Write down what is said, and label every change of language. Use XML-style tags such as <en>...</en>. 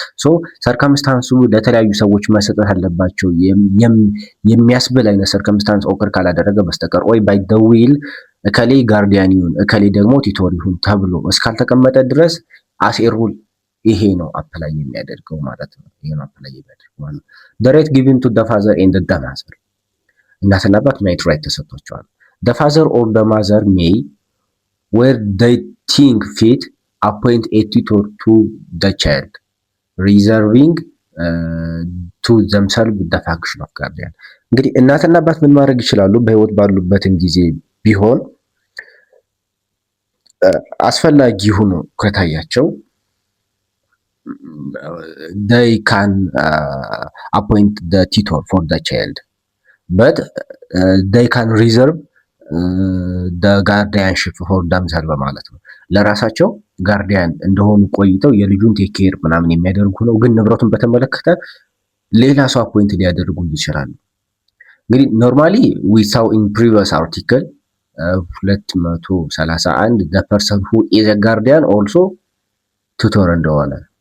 <am>So circumstance ለተለያዩ ሰዎች መሰጠት አለባቸው የሚያስብል አይነት circumstance ኦከር ካላደረገ በስተቀር ወይ</am> <en>by the will</en> <am>እከሌ ጋርዲያን ይሁን እከሌ ደግሞ ቲቶር ይሁን ተብሎ እስካልተቀመጠ ድረስ</am> <en>as a rule</en> <am>ይሄ ነው አፕላይ የሚያደርገው ማለት ነው። ይሄ ነው አፕላይ የሚያደርገው ማለት ነው።</am> <en>the right given to the father and the mother</en> <am>እናትና አባት ማየት ራይት ተሰጥቷቸዋል።</am> <en>the father or the mother may where they think fit appoint a tutor to the child reserving to themselves the function of guardian.</en> <am>እንግዲህ እናትና አባት ምን ማድረግ ይችላሉ? በህይወት ባሉበትም ጊዜ ቢሆን አስፈላጊ ሆኖ ከታያቸው</am> <en>they can appoint the tutor for the child, but they can reserve the guardianship for themselves</en> <am>ማለት ነው። ለራሳቸው ጋርዲያን እንደሆኑ ቆይተው የልጁን ቴክ ኬር ምናምን የሚያደርጉ ነው። ግን ንብረቱን በተመለከተ ሌላ ሰው አፖይንት ሊያደርጉ ይችላሉ።</am> <en>እንግዲህ ኖርማሊ we saw in previous article 231 the person who is a guardian also tutor</en> <am>እንደሆነ.</am>